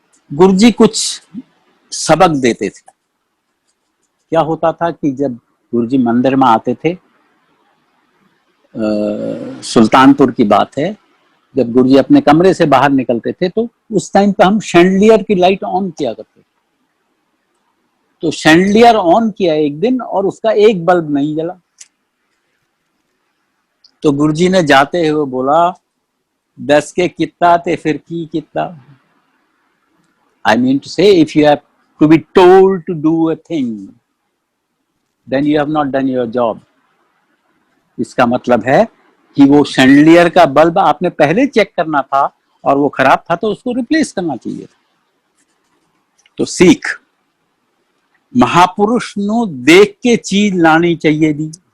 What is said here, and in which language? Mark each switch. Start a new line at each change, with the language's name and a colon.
Hindi: गुरुजी कुछ सबक देते थे। क्या होता था कि जब गुरुजी मंदिर में आते थे, सुल्तानपुर की बात है, जब गुरुजी अपने कमरे से बाहर निकलते थे तो उस टाइम पे हम शैंडलियर की लाइट ऑन किया करते थे। तो शैंडलियर ऑन किया एक दिन और उसका एक बल्ब नहीं जला। तो गुरुजी ने जाते हुए बोला, 10 के कितना थे फिर की कितना।
English: I mean to say, if you have to be told to do a thing, then you have not done your job.
Hindi: इसका मतलब है कि वो शैंडलियर का बल्ब आपने पहले चेक करना था और वो खराब था तो उसको रिप्लेस करना चाहिए था।
Punjabi: तो सीख महापुरुष नु देख के चीज लानी चाहिए दी।